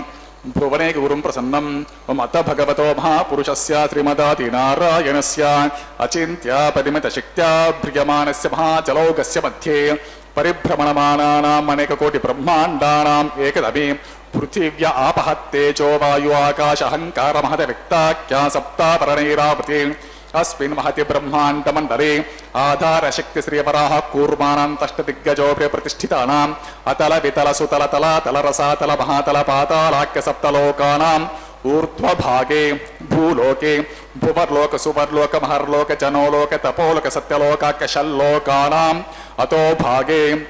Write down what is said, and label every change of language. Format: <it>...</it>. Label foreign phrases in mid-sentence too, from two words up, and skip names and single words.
<sa>భువనే గురుం ప్రసన్నం మత భగవతో మహాపురుషస్య శ్రీమదాతి నారాయణస్య అచింత్య పరిమిత శక్త్యా భ్రియమానస్య మహాచలౌకస్య మధ్యే పరిభ్రమణమానానాం అనేక కోటి బ్రహ్మాండానాం ఏకదమి పృథివ్య ఆపః తేజో వాయు ఆకాశ అహంకార మహత వ్యక్తాఖ్యా సప్తాపరణైరావృతి अस्मिन् महति ब्रह्माण्डमण्डले आधारशक्ति श्रीवराह कूर्मानान्तष्टदिग्गजोऽपि प्रतिष्ठितानाम् अतल वितल सुतल तलातल रसातल महातल पातालाख्य सप्तलोकानाम् ऊर्ध्वभागे भूलोके भुवर्लोक सुवर्लोक महर्लोक जनोलोक तपोलोक सत्यलोकाख्य षल्लोकानाम् अतो भागे</sa>